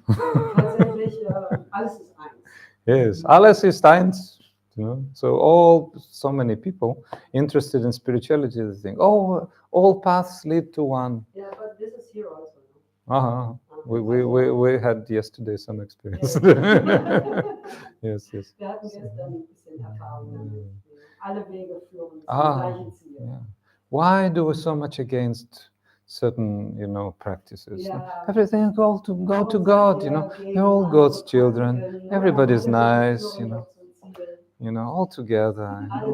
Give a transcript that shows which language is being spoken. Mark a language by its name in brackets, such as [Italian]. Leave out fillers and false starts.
[German] Tatsächlich, alles ist eins. [English] Yes, [German] alles ist eins. [English] You know? So so many people interested in spirituality, they think, oh, all paths lead to one. Yeah, but this is here also. We had yesterday some experience. Yes. [German] Wir hatten gestern ein bisschen Erfahrung damit. Alle Wege führen zum gleichen Ziel. [English] Yeah. Why do we so much against certain, practices? Yeah. Everything go to God, You're all God's children. Everybody's nice, all together.